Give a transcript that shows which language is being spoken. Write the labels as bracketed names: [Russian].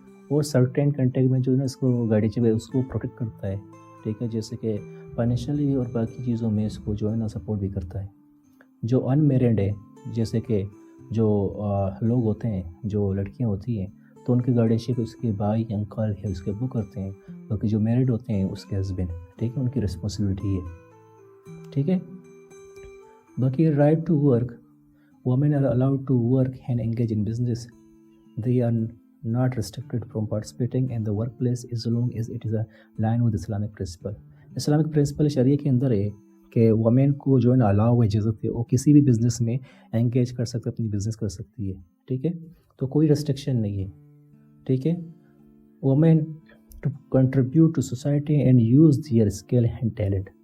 [Urdu] اور certain contact میں جو ہے نا اس کو گارڈین اس کو پروٹیکٹ کرتا ہے ٹھیک ہے، جیسے کہ فائنینشلی اور باقی چیزوں میں اس کو جو ہے نا سپورٹ بھی کرتا ہے. جو ان میرڈ ہے جیسے کہ جو لوگ ہوتے ہیں، جو لڑکیاں ہوتی ہیں، تو ان کی گارڈینشپ اس کے بھائی انکل ہے اس کے ابو کرتے ہیں. باقی جو میرڈ ہوتے ہیں اس کے ہسبینڈ ٹھیک ہے، ان کی رسپانسبلٹی ہے ٹھیک ہے. [English] باقی right to work, women are allowed to work and engage in business. They are not restricted from participating in the workplace as long as it is aligned with Islamic principle. [Urdu] Islamic principle شریعہ کے اندر ہے کہ women کو جو ہے نا الاؤ ہے، اجازت ہے، وہ کسی بھی بزنس میں انگیج کر سکتے، اپنی بزنس کر سکتی ہے ٹھیک ہے. تو کوئی ریسٹرکشن نہیں ہے ٹھیک ہے. [English] Women to contribute to society and use their skill and talent.